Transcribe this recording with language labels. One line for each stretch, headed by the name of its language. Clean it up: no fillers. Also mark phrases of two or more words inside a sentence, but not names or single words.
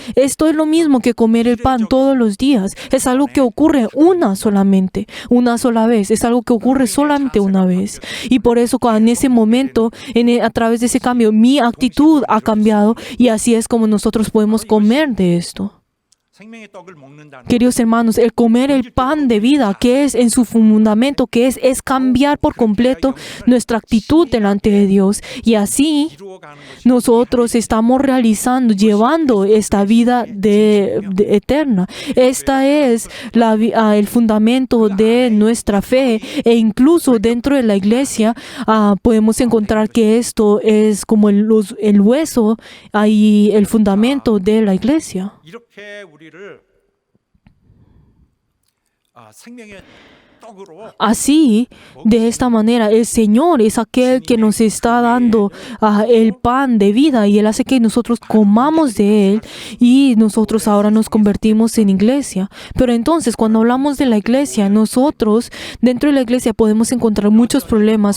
Spanish: Esto es lo mismo que comer el pan todos los días. Es algo que ocurre una sola vez, es algo que ocurre solamente una vez. Y por eso en ese momento, a través de ese cambio, mi actitud ha cambiado y así es como nosotros podemos comer de esto.
Korean: 생명의 떡을 먹는다는
Spanish: Queridos hermanos, el comer el pan de vida, que es en su fundamento, que es cambiar por completo nuestra actitud delante de Dios. Y así
Korean: 이루어가는 것이
Spanish: nosotros estamos llevando esta vida eterna. Esta es el fundamento de nuestra fe. E incluso dentro de la iglesia podemos encontrar que esto es como el hueso y el fundamento de la iglesia.
Korean: 이렇게 우리를 생명의 떡으로
Spanish: Así, de esta manera, el Señor es aquel que nos está dando el pan de vida y Él hace que nosotros comamos de Él y nosotros ahora nos convertimos en iglesia. Pero entonces, cuando hablamos de la iglesia, nosotros dentro de la iglesia podemos encontrar muchos problemas.